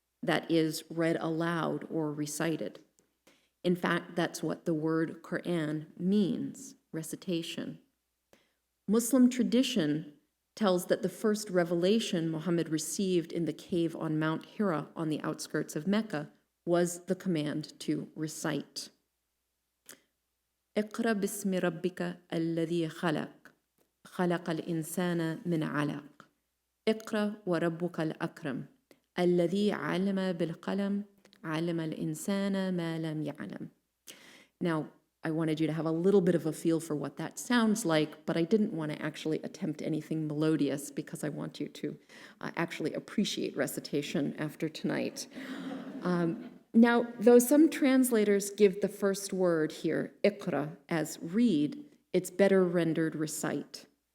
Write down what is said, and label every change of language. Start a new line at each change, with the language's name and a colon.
English: that is read aloud or recited. In fact, that's what the word Qur'an means, recitation. Muslim tradition tells that the first revelation Muhammad received in the cave on Mount Hira on the outskirts of Mecca was the command to recite.
Arabic: اقرأ باسم ربك الذي خلق خلق الإنسان من علق اقرأ وربك الأكرم الذي علم بالقلم علم الإنسان ما لم يعلم.
English: Now, I wanted you to have a little bit of a feel for what that sounds like, but I didn't want to actually attempt anything melodious because I want you to actually appreciate recitation after tonight. Now, though some translators give the first word here, iqra, as read, it's better rendered recite.